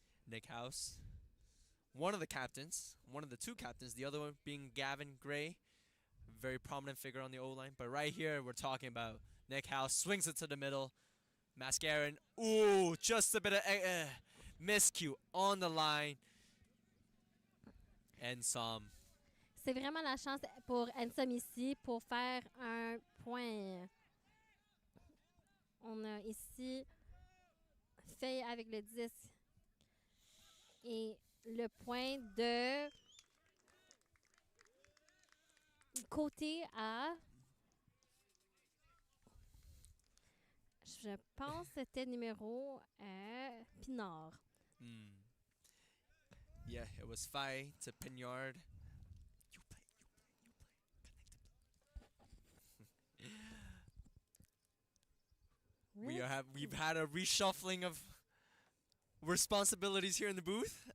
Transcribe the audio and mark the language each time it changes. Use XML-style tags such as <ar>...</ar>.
<en>Nick House, one of the captains, one of the two captains, the other one being Gavin Gray, very prominent figure on the O-line. But right here, we're talking about Nick House, swings it to the middle. Mascarin, ooh, just a bit of miscue on the line. NSOM.</en> <fr>C'est vraiment la chance pour NSOM ici pour faire un point. On a ici fait avec le 10 et le point de côté à, je pense que c'était numéro Pinard.</fr> <en>Yeah, it was Fai to Pignard. Really? We've had a reshuffling of responsibilities here in the booth.</en>